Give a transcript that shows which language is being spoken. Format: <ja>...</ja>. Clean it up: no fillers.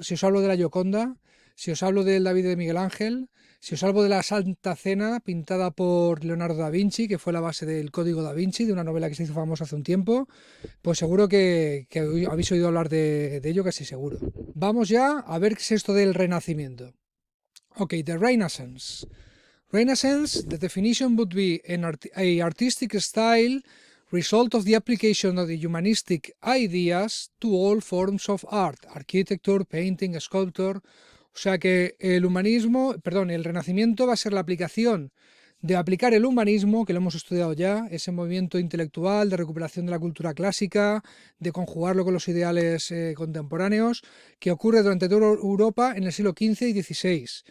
<es>Si os hablo de la Gioconda, si os hablo del David de Miguel Ángel, si os hablo de la Santa Cena pintada por Leonardo da Vinci, que fue la base del Código da Vinci, de una novela que se hizo famosa hace un tiempo, pues seguro que habéis oído hablar de ello, casi seguro. Vamos ya a ver qué es esto del Renacimiento.</es> <en>Ok, the Renaissance. Renaissance, the definition would be a artistic style result of the application of the humanistic ideas to all forms of art, architecture, painting, sculpture.</en> <es>O sea que el Renacimiento va a ser la aplicación de aplicar el humanismo, que lo hemos estudiado ya, ese movimiento intelectual de recuperación de la cultura clásica, de conjugarlo con los ideales contemporáneos, que ocurre durante toda Europa en el siglo XV y XVI,</es>